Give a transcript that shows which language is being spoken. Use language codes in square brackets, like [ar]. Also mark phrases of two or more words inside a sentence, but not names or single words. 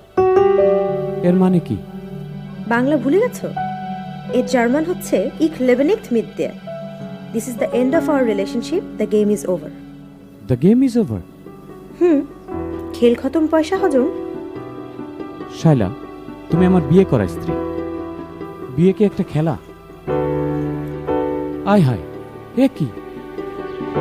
[bn] এর মানে কি? বাংলা ভুলে গেছো? এর জার্মান হচ্ছে [de] Ich lebe nicht mit dir. [en] This is the end of our relationship. The game is over. The game is over? [bn] খেল খতম, পয়সা হজম। শায়লা, তুমি আমার বিয়ে করা স্ত্রী। বিয়ে কি একটা খেলা? আয় হায়, এ কি?